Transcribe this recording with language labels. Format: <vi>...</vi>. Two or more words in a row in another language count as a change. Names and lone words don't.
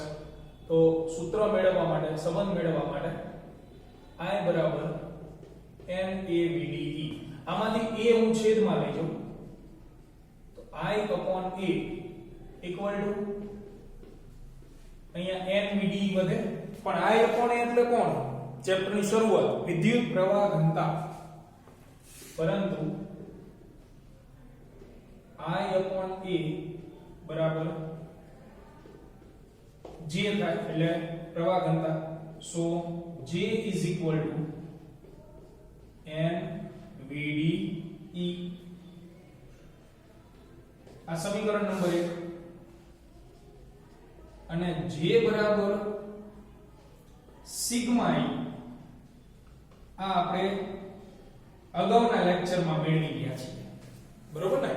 <gu>તો સૂત્ર મેળવવા માટે, સંબંધ મેળવવા માટે I બરાબર NAVDE. આમાંથી a હું છેદમાં લઈ જાઉં તો</gu> <en>I upon a equal to</en> <gu>અહીંયા NVDE વધે, પણ</gu> <en>I upon a</en> <gu>એટલે કોણ? ચેપ્ટરની શરૂઆત વિદ્યુત પ્રવાહ ઘનતા, પરંતુ</gu> <en>I upon a</en> <gu>બરાબર J થાય એટલે પ્રવાહ ઘનતા.</gu> <en>So J is equal to NVDE.</en> <gu>આ સમીકરણ નંબર 1. અને J બરાબર સિગ્મા E. આ આપણે અગાઉના લેક્ચરમાં મેળવી ગયા છીએ, બરોબર ને?</gu>